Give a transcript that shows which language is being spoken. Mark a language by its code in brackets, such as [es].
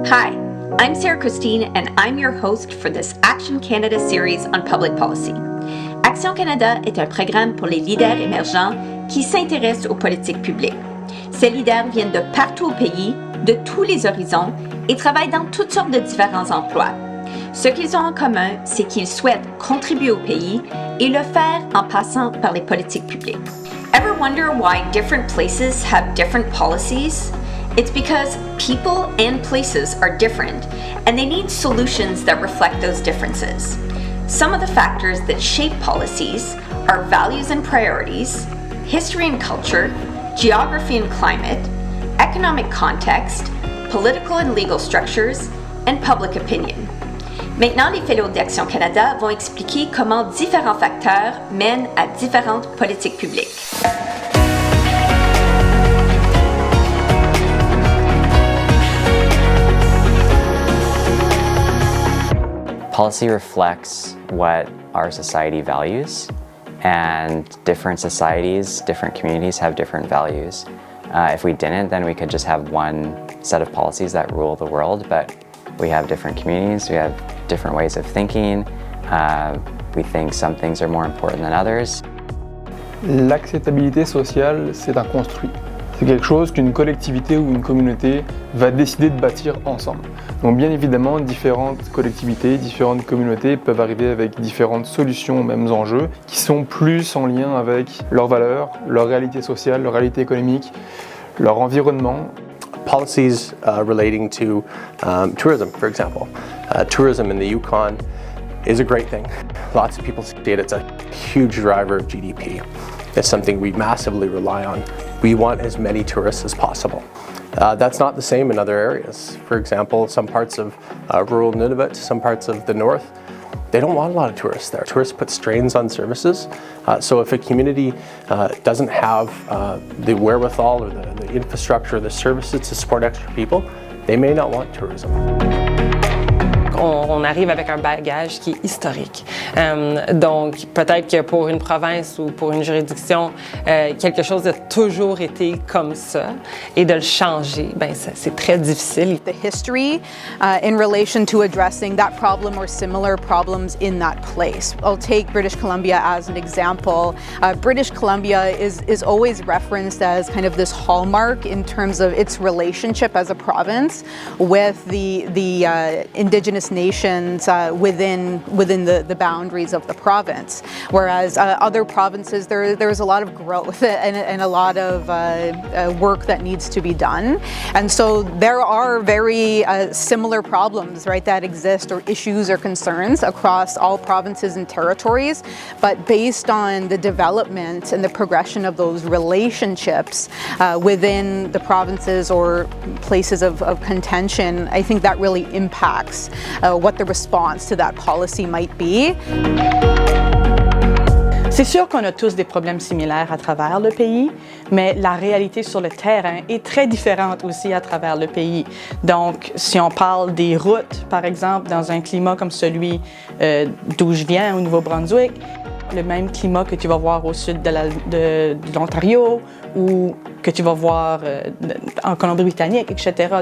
[en] Hi, I'm Sarah Christine, and I'm your host for this Action Canada series on public policy. [fr] Action Canada est un programme pour les leaders émergents qui s'intéressent aux politiques publiques. Ces leaders viennent de partout au pays, de tous les horizons, et travaillent dans toutes sortes de différents emplois. Ce qu'ils ont en commun, c'est qu'ils souhaitent contribuer au pays et le faire en passant par les politiques publiques. [en] Ever wonder why different places have different policies? It's because people and places are different, and they need solutions that reflect those differences. Some of the factors that shape policies are values and priorities, history and culture, geography and climate, economic context, political and legal structures, and public opinion. [fr] Maintenant, les fellows d'Action Canada vont expliquer comment différents facteurs mènent à différentes politiques publiques. [en] Policy reflects what our society values, and different societies, different communities have different values. If we didn't, then we could just have one set of policies that rule the world, but we have different communities, we have different ways of thinking. We think some things are more important than others. [fr] L'acceptabilité sociale, c'est un construit. C'est quelque chose qu'une collectivité ou une communauté va décider de bâtir ensemble. Donc bien évidemment, différentes collectivités, différentes communautés peuvent arriver avec différentes solutions aux mêmes enjeux qui sont plus en lien avec leurs valeurs, leur réalité sociale, leur réalité économique, leur environnement. [en] Policies relating to tourism, for example. Tourism in the Yukon is a great thing. Lots of people see it. It's a huge driver of GDP. It's something we massively rely on. We want as many tourists as possible. That's not the same in other areas. For example, some parts of rural Nunavut, some parts of the north, they don't want a lot of tourists there. Tourists put strains on services. So if a community doesn't have the wherewithal or the infrastructure, the services to support extra people, they may not want tourism. [fr] On arrive avec un bagage qui est historique. Donc, peut-être que pour une province ou pour une juridiction, quelque chose a toujours été comme ça, et de le changer, ben c'est très difficile. [en] The history in relation to addressing that problem or similar problems in that place. I'll take British Columbia as an example. British Columbia is always referenced as kind of this hallmark in terms of its relationship as a province with the Indigenous nations within the boundaries of the province, whereas other provinces there's a lot of growth and a lot of work that needs to be done, and so there are very similar problems, right, that exist, or issues or concerns across all provinces and territories, but based on the development and the progression of those relationships within the provinces or places of contention, I think that really impacts what the response to that policy might be. [fr] C'est sûr qu'on a tous des problèmes similaires à travers le pays, mais la réalité sur le terrain est très différente aussi à travers le pays. Donc, si on parle des routes, par exemple, dans un climat comme celui d'où je viens, au Nouveau-Brunswick, le même climat que tu vas voir au sud de l'Ontario ou que tu vas voir en Colombie-Britannique, etc.